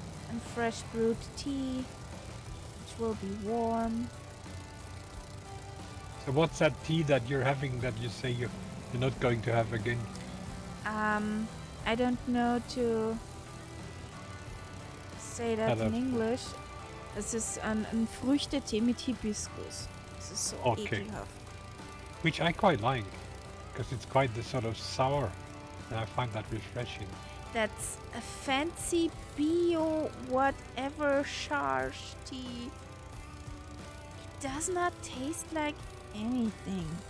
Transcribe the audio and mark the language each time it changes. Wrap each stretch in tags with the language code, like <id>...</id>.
<en>And fresh brewed tea, which will be warm. So what's that tea that you're having that you say you're not going to have again? I don't know to say that in English.</en> <de>Es ist ein Früchtetee mit Hibiskus. Es ist so ekelhaft.</de> <en>Which I quite like, because it's quite the sort of sour, and I find that refreshing. That's a fancy bio whatever charge tea. It does not taste like anything.</en>